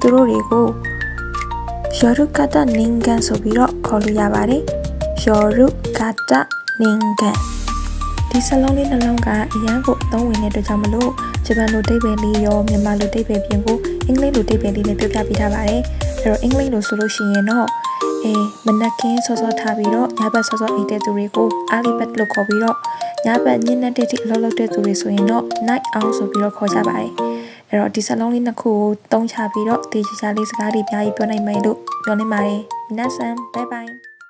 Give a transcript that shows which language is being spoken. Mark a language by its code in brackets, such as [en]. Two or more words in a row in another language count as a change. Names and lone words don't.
[my] တို့တွေကို [ja] 夜型人間 [my] ဆိုပြီးတော့ခေါ်လို့ရပါတယ်။ [ja] 夜型人間 [my] ဒီစလုံးလေးနှလုံး ကအရန်ကိုအသုံးဝင်တဲ့အတွက်ကြောင့်မလို့ဂျပန်လိုအဓိပ္ပာယ်လေးရောမြန်မာလိုအဓိပ္ပာယ်ပြင်ဖို့အင်္ဂလိပ်လိုအဓိပ္ပာယ်လေးလည်းပြောပြပေးထားပါတယ်။အဲ့တော့အင်္ဂလိပ်လိုဆိုလို့ရှိရင်တော့မနက်ခင်းစောစောထားပြီးတော့ညဘက်စောစောအိပ်တဲ့သူတွေကို [en] early bird [my] လို့ခေါ်ပြီးတော့ညဘက်ညနေတိအလုပ်လုပ်တဲ့သူတွေဆိုရင်တော့ [en] night owl [my] ဆိုပြီးတော့ခေါ်ကြပါတယ်။အဲ့တော့ဒီစလုံးလေးနှစ်ခုကိုသုံးချပြီးတော့တေချာလေးစကားတွေအများကြီးပြောနိုင်မယ်လို့ပြောနေပါတယ်။ [ja] 皆さんバイバイ